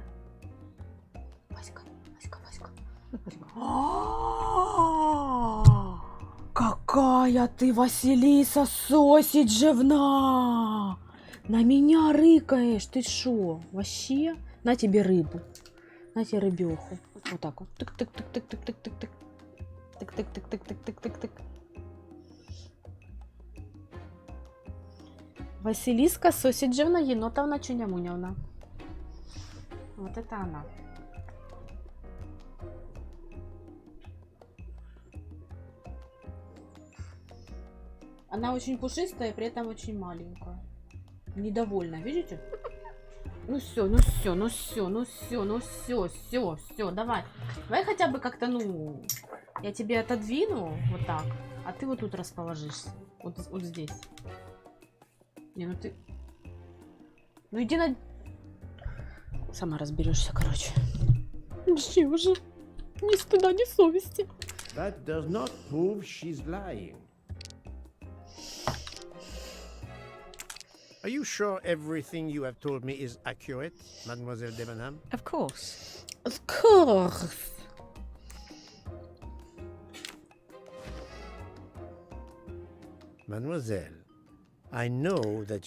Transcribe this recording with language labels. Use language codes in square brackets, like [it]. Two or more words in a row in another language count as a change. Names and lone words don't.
[ru] Васька, Васька, Васька. Какая ты, Василиса, сосиджевна! На меня рыкаешь, ты шо? Вообще? На тебе рыбу. На тебе рыбеху. Вот так вот. Тык-тык-тык-тык-тык-тык-тык. Тык-тык-тык-тык-тык-тык-тык. Василиска Сосиджевна Енотовна Чунямуневна. Вот это она. Она очень пушистая, при этом очень маленькая. Недовольна, видите? Ну все, ну все, ну все, ну все, ну все, все, давай. Давай хотя бы как-то, ну, я тебе отодвину вот так, а ты вот тут расположишься. Вот здесь. Не, ну ты... Ну иди на... Сама разберешься, короче. Вообще уже ни стыда, ни совести. [en] That does not prove she's lying. Are you sure everything you have told me is accurate, Mademoiselle Debenham? Of course. Of course. Mademoiselle, I know that you